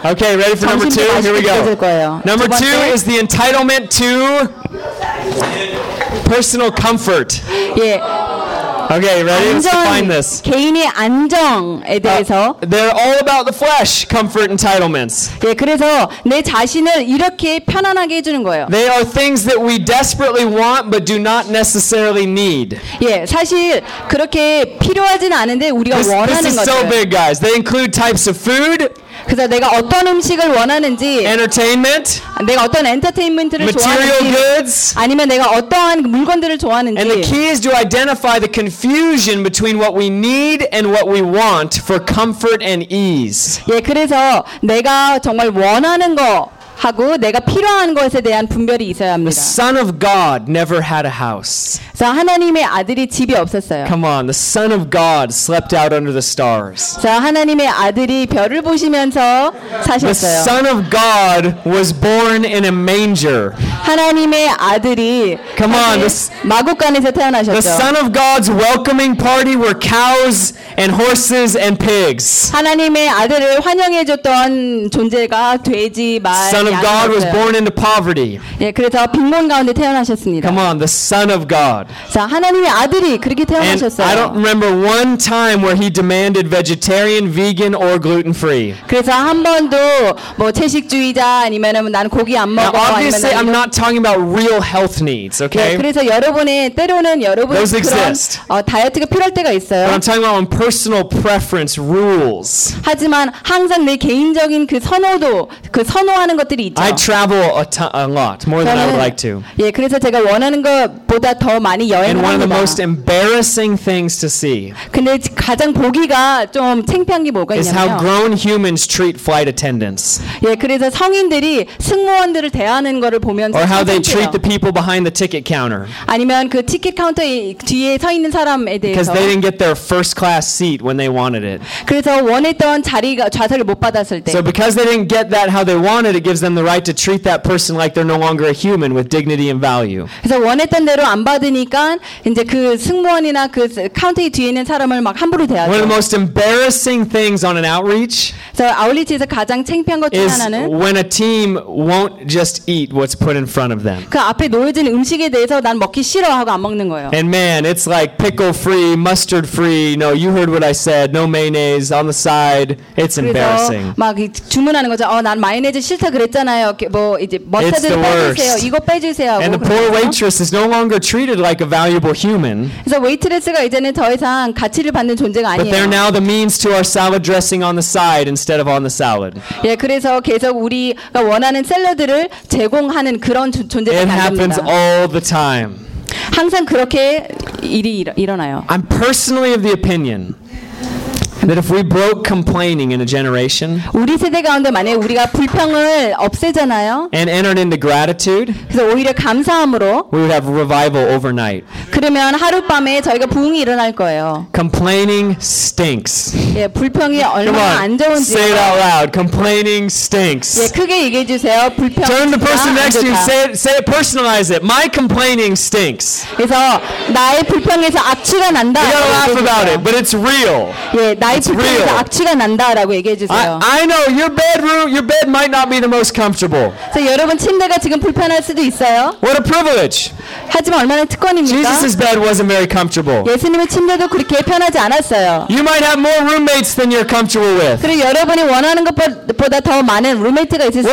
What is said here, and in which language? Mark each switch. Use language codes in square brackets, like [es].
[en] Okay, ready for number 2. Here we go. Number 2 is the entitlement to personal comfort. [ko] 예. [en] Okay, ready? [ko] 안정, [en] Let's define this. [ko] 개인의 안정에 대해서. [en] They're all about the flesh, comfort, entitlements. [ko] 예, 그래서 내 자신을 이렇게 편안하게 해주는 거예요. [en] They are things that we desperately want but do not necessarily need. [ko] 예, 사실 그렇게 필요하진 않은데 우리가 [en] this, [ko] 원하는 [en] this is [ko] 것들. [en] So big, guys. They include types of food. [ko] 그래서 내가 어떤 음식을 원하는지 [en] Entertainment, [ko] 내가 어떤 엔터테인먼트를 좋아하는지 [en] goods, [ko] 아니면 내가 어떠한 물건들을 좋아하는지 [en] And the key is to identify the confusion between what we need and what we want for comfort and ease. [ko] 예, 그래서 내가 정말 원하는 거 하고 내가 필요한 것에 대한 분별이 있어야 합니다. [en] The son of God never had a house. [ko] 자, 하나님의 아들이 집이 없었어요. [en] Come on, the son of God slept out under the stars. [ko] 자, 하나님의 아들이 별을 보시면서 사셨어요. [en] The son of God was born in a manger. [ko] 하나님의 아들이 [en] Come on, [ko] 마구간에서 태어나셨죠. [en] The son of God's welcoming party were cows and horses and pigs. [ko] 하나님의 아들을 환영해 줬던 존재가 돼지, 말 [en] Son of God was born into poverty. [ko] 예, 그래서 빈곤 가운데 태어나셨습니다. [en] Come on, the Son of God. [ko] 자, 하나님의 아들이 그렇게 태어나셨어요. [en] And I don't remember one time where he demanded vegetarian, vegan, or gluten-free. [ko] 그래서 한 번도 뭐 채식주의자 아니면은 난 고기 안 먹어. [en] Now, obviously, I'm not talking about real health needs, okay? [ko] 예, 그래서 여러분의 때로는 여러분 [en] Those [ko] 그런 [en] exist. [ko] 다이어트가 필요할 때가 있어요. [en] But I'm talking about personal preference rules. [ko] 하지만 항상 내 개인적인 그 선호도 그 선호하는 [en] I travel a lot more [ko] 저는, [en] than I would like to. [ko] 예, 그래서 제가 원하는 것보다 더 많이 여행을 합니다. [en] And one of the most embarrassing things to see. [ko] 근데 가장 보기가 좀 창피한 게 뭐가 있냐면 [en] is how grown humans treat flight attendants. [ko] 예, 그래서 성인들이 승무원들을 대하는 것을 보면서 [en] or how they treat the people behind the ticket counter. [ko] 아니면 그 티켓 카운터 뒤에 서 있는 사람에 대해서 [en] because they didn't get their first class seat when they wanted it. [ko] 그래서 원했던 자리가 좌석을 못 받았을 때 [en] so because they didn't get that how they wanted it gives them the right to treat that person like they're no longer a human with dignity and value. [ko] 그래서 원했던 대로 안 받으니 보니까 이제 그 승무원이나 그 카운터에 뒤에 있는 사람을 막 함부로 대하죠. [en] One of the most embarrassing things on an outreach. [ko] 저 아울리치에서 가장 창피한 것 중 하나는 [en] is when a team won't just eat what's put in front of them. [ko] 그 앞에 놓여진 음식에 대해서 난 먹기 싫어하고 안 먹는 거예요. [en] And man, it's like pickle free, mustard free. No, you heard what I said. No mayonnaise on the side. It's embarrassing. [ko] 막 주문하는 거죠. 어, 난 마요네즈 싫다 그랬잖아요. 뭐 이제 머스타드 빼주세요. 이거 빼주세요. [en] And the poor waitress is no longer treated like a valuable human. [ko] 그래서 웨이트레스가 이제는 더 이상 가치를 받는 존재가 아니에요. [en] But they're now the means to our salad dressing on the side instead of on the salad. [ko] 예, 그래서 계속 우리가 원하는 샐러드를 제공하는 그런 존재가 됩니다. [en] It happens all the time. [ko] 항상 그렇게 일이 일어나요. [en] I'm personally of the opinion that if we broke complaining in a generation, [ko] 우리 세대 가운데 만약 우리가 불평을 없애잖아요. [en] And entered into gratitude, [ko] 그래서 오히려 감사함으로, [en] we would have revival overnight. [ko] 그러면 하룻밤에 저희가 부흥이 일어날 거예요. [en] Complaining stinks. [ko] 예, 불평이 얼마나 안 좋은지. [en] Say it out loud. Complaining stinks. [ko] 예, 크게 얘기해 주세요. 불평. [en] Turn the person next to you. Say it. Personalize it. My complaining stinks. [ko] 그래서 나의 불평에서 악취가 난다. [en] We gotta laugh about it, but it's real. [ko] 예. 나의 불평에서 악취가 난다라고 얘기해 주세요. [en] I know your bedroom, your bed might not be the most comfortable. [ko] 자, 여러분 침대가 지금 불편할 수도 있어요. [en] What a privilege. [ko] 하지만 얼마나 특권입니까? [en] Jesus' bed wasn't very comfortable. [ko] 예수님의 침대도 그렇게 편하지 않았어요. [en] You might have more roommates than you're comfortable with. [ko] 그리고 여러분이 원하는 것보다 더 많은 룸메이트가 있을 수 있어요.